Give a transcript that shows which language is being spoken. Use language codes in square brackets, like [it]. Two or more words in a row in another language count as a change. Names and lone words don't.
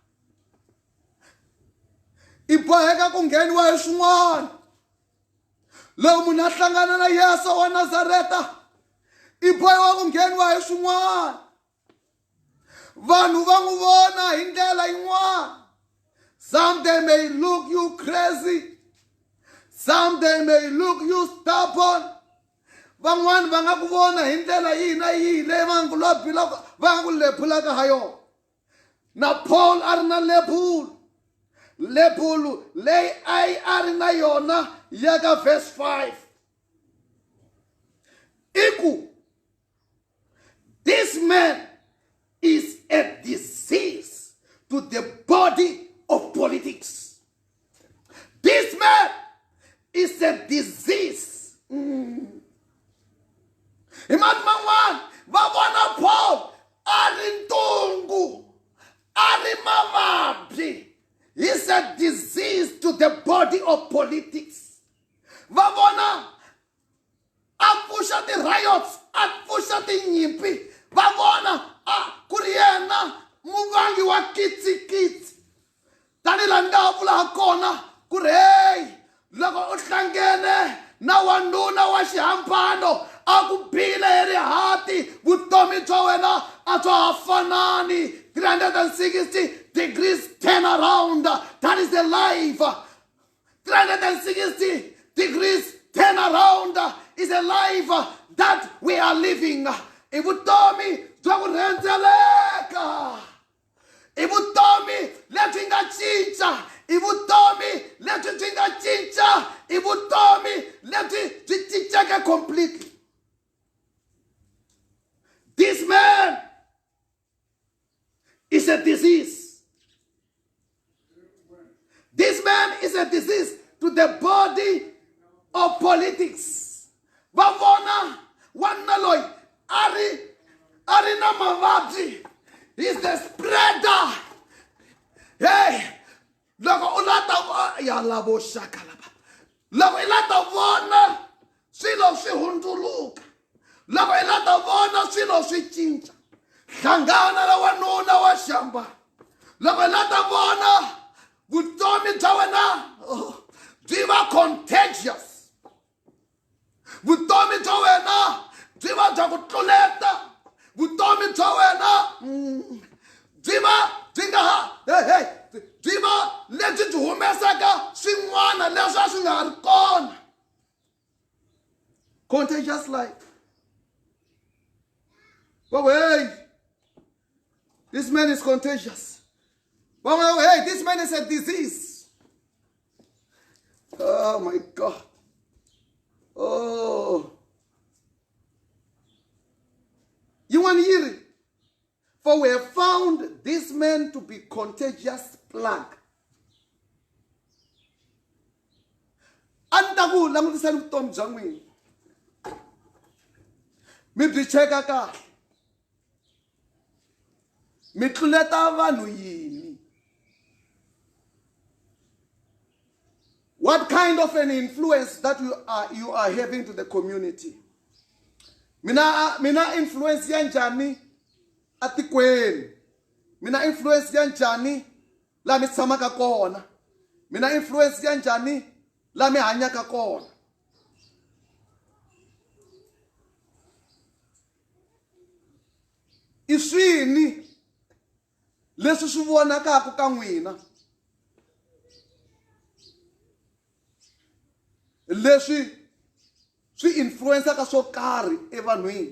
[ts] I boheka ku ngheniwa hi swin'wana. Loko munhu a hlangana na Yesu wa Nazareta, i boheka ku ngheniwa hi swin'wana. Vanhu va n'wi vona hi ndlela yin'wana. [en] Some they may look you crazy, some they may look you stubborn. [ts] Van'wana va nga ku vona hi ndlela yihi na yihi leyi va nga ku lephulaka ha yona. Na Paul a ri na lebulu leyi a ri na yona ya ka verse 5. [en] Iku, this man is a disease to the body of politics. This man is a disease. [ts] Imani man'wana va vona Paul a ri ntungu, a ri mavabyi. [en] He's a disease to the body of politics. [ts] Va vona a pfuxa ti-riots, a pfuxa tinyimpi. Va vona ku ri yena muvangi wa kitsikitsi. Tani laha ni nga vula ha kona ku ri hey, loko u hlangene na wanuna wa xihampano a ku bile hi rihati, vutomi bya wena a bya ha fanani. [en] 360 degrees turn around. That is the life. 360 degrees turn around is a life that we are living. [ts] I vutomi bya ku rhendzeleka, i vutomi lebyi nga cinca, i vutomi lebyi byi nga cinca, i vutomi lebyi byi cinceke completely. [en] This man is a disease. This man is a disease to the body of politics. [ts] Vavona wanna loyi ari na mavabyi. [en] He's the spreader. [ts] Hey, loko u lata ya lavo shakalaba. Loko i lata vona swilo swi hundzuluka. Loko i lata vona swilo swi cinca. Hlangana na wanuna wa xamba. Loko i lata vona vutomi bya wena byi va contagious. Vutomi bya wena byi va bya ku tluleta. Vutomi bya wena byi nga byi va lebyi byi humesaka swin'wana leswi a swi nga ha ri kona. [en] Contagious life. Oh, hey, this man is contagious. Oh, hey, this man is a disease. Oh my God. Oh. You want to hear it? For we have found this man to be contagious plague. [ts] Antaku langutisa vutomi bya n'wina. Mi byi cheka kahle. Mi tluleta vanhu yini? [en] What kind of an influence that you are having to the community? [ts] Mina influence ya njhani atikweni? Mina influence ya njhani la mi tshamaka kona? mina influence kanjani la mi hanyaka kona. Iswini leswi swi vonakaka ka n'wina leswi swi influensaka swo karhi evanhwini.